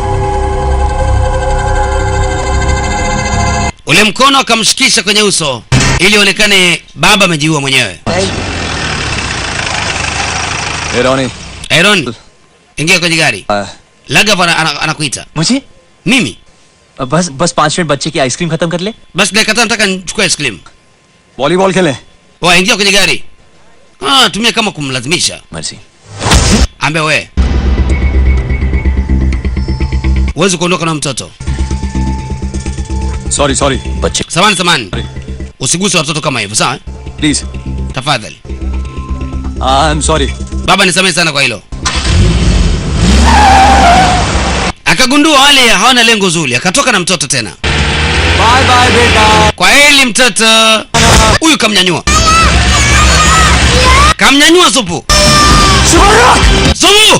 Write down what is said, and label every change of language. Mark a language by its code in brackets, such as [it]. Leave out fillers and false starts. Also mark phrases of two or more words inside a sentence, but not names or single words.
[sw] Ule mkono akamshikisha kwenye uso ili onekane baba amejiua mwenyewe. Aaron, ingia kwenye gari. Lagav anakuita. [hi] मुझे? [sw] Mimi? [hi] बस 5 मिनट बच्चे की आइसक्रीम खत्म कर ले. [sw] Basi dakika 5 nataka nichukue [en] ice cream. [hi] वॉलीबॉल खेलें. [sw] Wewe ingia kwenye gari. Tumia kama kumlazimisha. [hi] मर्जी. [sw] Ambia wewe. Uwezi kuondoka na mtoto. [en] Sorry. [hi] बच्चे. [sw] Samani. Usiguse watoto kama hivyo, sawa? [en] Please. [sw] Tafadhali. [en] I'm sorry. [sw] Baba nisamehe sana kwa hilo. Akagundua wale hawana lengo zuri, akatoka na mtoto tena. [hi] Bye बेटा. [sw] Kwa heli mtoto. Huyu kamnyanyua. Supu. Supu!